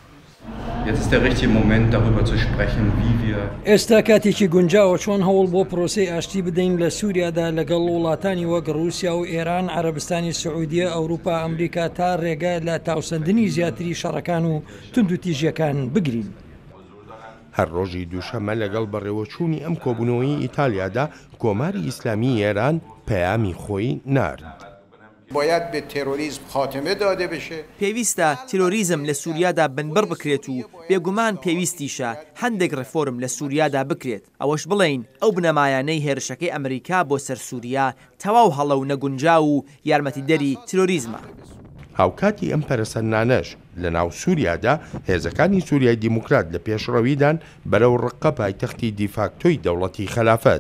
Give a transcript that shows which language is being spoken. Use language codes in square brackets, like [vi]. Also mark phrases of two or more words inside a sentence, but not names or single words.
[ckb] ئێستا کاتێکی گونجاوە چۆن هەوڵ بۆ پرۆسەی ئاشتی بدەین لە سووریادا لەگەڵ وڵاتانی وەک رووسیا و ئێران، عەرەبستانی سعودیە، ئەوروپا، ئەمریکا تا ڕێگە لە تاوسەندنی زیاتری شەڕەکان و تند و تیژیەکان بگرین. هەر ڕۆژی دووشەمە لەگەڵ بەڕێوەچوونی ئەم کۆبوونەوەی ئیتالیادا کۆماری ئیسلامی ئێران پەیامی خۆی نارد. [fa] باید به تروریسم خاتمه داده بشه. [ckb] پێویستە تیرۆریزم لە سووریادا بنبەر بکرێت و بێگومان پێویستیشە هەندێک ڕێفۆرم لە سووریادا بکرێت. ئەوەش بڵین ئەو بنەمایانەی هێرشەکەی ئەمریکا بۆ سەر سووریا تەواو هەڵە و نەگونجا و یارمەتیدەری تیرۆریزمە. هاوکاتی ئەم پەرسەندانەش لە ناو سووریادا هێزەکانی سووریای دیموکرات لە پێشڕەویدان بەرەو ڕقە پایتەختی دیفاکتۆی دەوڵەتی خلافات.